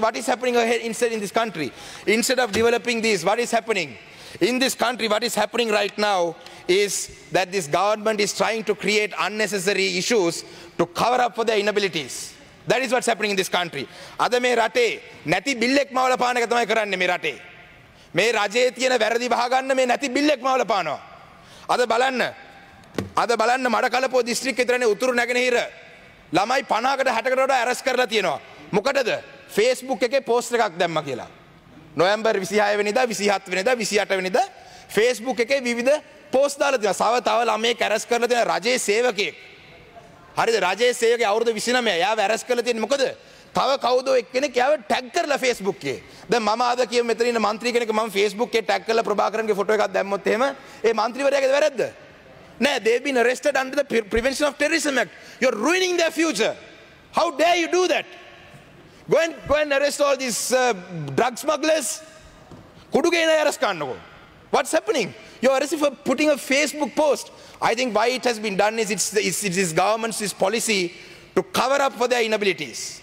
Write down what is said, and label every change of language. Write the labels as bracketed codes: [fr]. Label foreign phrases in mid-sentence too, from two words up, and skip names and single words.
[en] What is happening ahead instead in this country? Instead of developing this, what is happening? In this country, what is happening right now is that this government is trying to create unnecessary issues to cover up for their inabilities. That is what's happening in this country. [si] අද මේ රටේ, නැති බිල්ලෙක් මවලා පාන එක තමයි කරන්නේ මේ රටේ. මේ රජයේ තියෙන වැරදි වහගන්න මේ නැති බිල්ලෙක් මවලා පානවා. Ada balanna මඩකලපුව දිස්ත්‍රික්කේ විතරනේ උතුරු නැගෙනහිර ළමයි 50කට 60කට වඩා ඇරස් කරලා තියෙනවා. මොකටද? Facebook එකේ පෝස්ට් එකක් දැම්මා කියලා. නොවැම්බර් 26 වෙනිදා 27 වෙනිදා 28 වෙනිදා Facebook එකේ විවිධ පෝස්ට් දාලා තියෙනවා. තව ළමයෙක් ඇරස් කරලා තියෙන රජයේ සේවකයෙක්. හරිද? රජයේ සේවකයා අවුරුදු 29. එයාව ඇරස් කරලා තියෙන්නේ මොකද? තව කවුදෝ එක්කෙනෙක් එයාව ටැග් කරලා Facebook එකේ. දැන් මම ආද කියමු මෙතන ඉන්න മന്ത്രി කෙනෙක් මම Facebook එකේ ටැග් කරලා ප්‍රභාකරන්ගේ ෆොටෝ එකක් දැම්මොත් එහෙම ඒ മന്ത്രിවරයාගේ වැරද්ද? [en] No, they've been arrested under the Prevention of Terrorism Act. You're ruining their future. How dare you do that? Go and arrest all these drug smugglers. What's happening? You're arrested for putting a Facebook post. I think why it has been done is it's this government's policy to cover up for their inabilities.